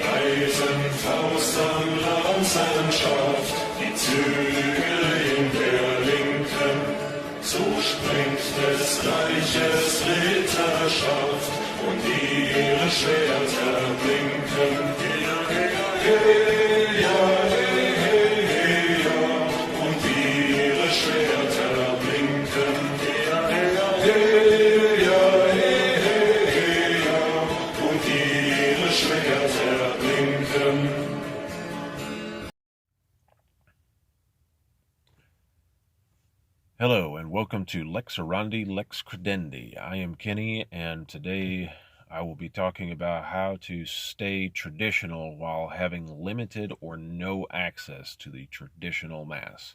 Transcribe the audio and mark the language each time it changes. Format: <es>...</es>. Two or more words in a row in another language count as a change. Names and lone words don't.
<de>breiten Faust an Lanzenschaft, die Zügel in der Linken, so springt des Reiches Ritterschaft und ihre Schwerter blinken. Heya, heya, heya, heya, und ihre Schwerter blinken. Heya, heya, heya, heya, und ihre Schwerter blinken.</de> <en>Hello and welcome to Lex Orandi, Lex Credendi. I am Kenny, and today I will be talking about how to stay traditional while having limited or no access to the traditional Mass.</en>